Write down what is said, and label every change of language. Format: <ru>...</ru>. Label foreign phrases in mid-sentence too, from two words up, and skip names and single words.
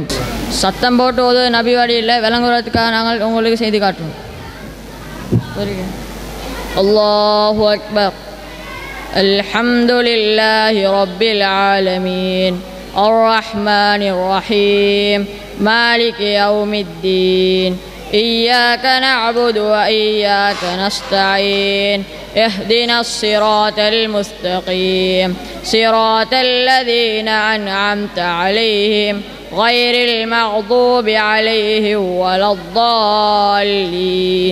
<ta>சத்தம் போட்டு ஓது நபி வழியில் விளங்குறதுக்காக நாங்கள் உங்களுக்கு செய்து காட்டுவோம்.</ta> <ar>الله أكبر. الحمد لله رب العالمين الرحمن الرحيم مالك يوم الدين إياك نعبد وإياك نستعين اهدنا الصراط المستقيم صراط الذين أنعمت عليهم غير المغضوب عليهم ولا الضالين.</ar>